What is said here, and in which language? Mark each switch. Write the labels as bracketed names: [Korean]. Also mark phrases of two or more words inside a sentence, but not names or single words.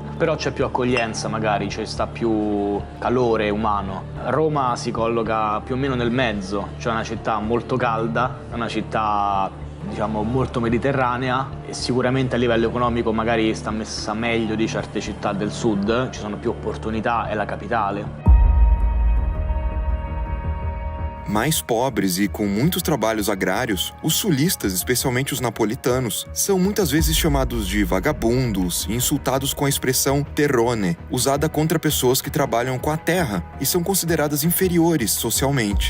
[Italian] Però c'è più accoglienza magari, c'è sta più calore umano. Roma si colloca più o meno nel mezzo, cioè una città molto calda, una città diciamo molto mediterranea e sicuramente a livello economico magari sta messa meglio di certe città del sud, ci sono più opportunità, è la capitale. [Portuguese] Mais pobres e com muitos trabalhos agrários, os sulistas, especialmente os napolitanos, são muitas vezes chamados de vagabundos e insultados com a expressão terrone, usada contra pessoas que trabalham com a terra e são consideradas inferiores socialmente.